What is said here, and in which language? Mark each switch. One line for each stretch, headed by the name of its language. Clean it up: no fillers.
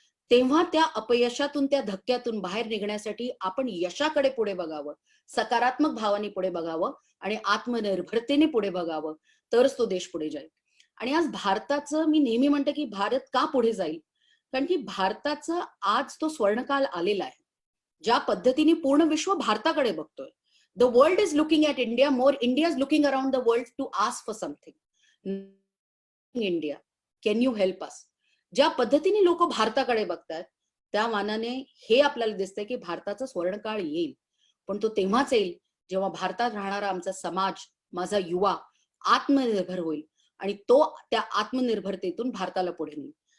Marathi: तेव्हा त्या अपयशातून, त्या धक्क्यातून बाहेर निघण्यासाठी आपण यशाकडे पुढे बघावं, सकारात्मक भावाने पुढे बघावं आणि आत्मनिर्भरतेने पुढे बघावं, तरच तो देश पुढे जाईल. आणि आज भारताचं मी नेहमी म्हणते की भारत का पुढे जाईल, कारण की भारताचा आज तो स्वर्णकाल आलेला आहे. ज्या पद्धतीने पूर्ण विश्व भारताकडे बघतोय,
English: The world is looking at India more. India is looking around the world to ask for something. India, can you help us?
Marathi: ज्या पद्धतीने लोक भारताकडे बघतात त्या मानाने हे आपल्याला दिसतंय की भारताचा स्वर्णकाळ येईल, पण तो तेव्हाच येईल जेव्हा भारतात राहणारा आमचा समाज, माझा युवा आत्मनिर्भर होईल आणि तो त्या आत्मनिर्भरतेतून भारताला पुढे नेईल.